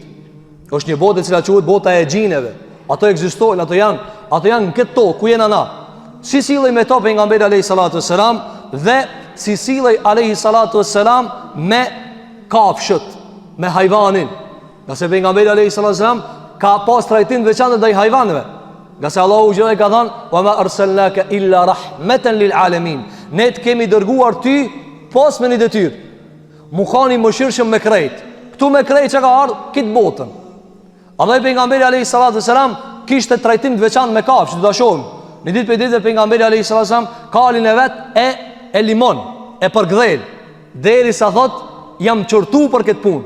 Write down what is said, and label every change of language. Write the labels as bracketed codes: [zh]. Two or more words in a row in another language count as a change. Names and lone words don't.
[sq] Është një botë e cila quhet bota e xhineve. Ato ekzistojnë, ato janë në këtë tokë ku jena na. Si sillej me to pejgamberi [ar] عليه الصلاة والسلام [sq] dhe si sillej [ar] عليه الصلاة والسلام [sq] me kafshët, me hayvanin. Nëse pejgamberi [ar] عليه الصلاة والسلام [sq] ka pas trajtim të veçantë ndaj hayvanëve. Gjasë Allahu xhallahu ka thënë: [ar] "وما أرسلناك إلا رحمة للعالمين." [sq] Ne të kemi dërguar ty pas me një detyrë. Mukhani mëshirshëm me krejt. Ktu me krejt që ka ardhur kët botën. Allahu pejgamberi [ar] عليه الصلاة والسلام [sq] kishte trajtim të veçantë me kafshë, do ta shohim. Në ditë për ditë pejgamberi [ar] عليه السلام [sq] kalin e vet e limon, e përgdhel, derisa thot jam çortu për këtë punë.